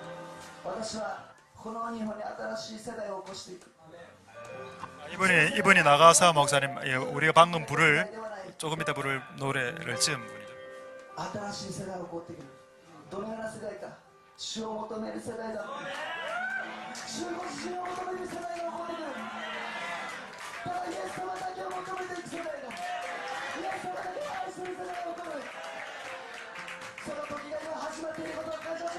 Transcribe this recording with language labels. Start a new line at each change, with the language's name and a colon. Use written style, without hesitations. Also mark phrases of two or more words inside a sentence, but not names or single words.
Japanese: 私はこの日本に新しい世代を起こしていく。
Korean: 이분이 나가사 목사님, 우리가 방금 조금 이따 부를 노래를 지은 분이죠.
Japanese: 新しい世代を起こってくる。どのような世代か、主を求める世代だ。主ご自身を求める世代が起こってくる。ただイエス様だけを求めていく世代だ。イエス様だけを愛する世代が起こる。その時が今始まっていることを感謝します。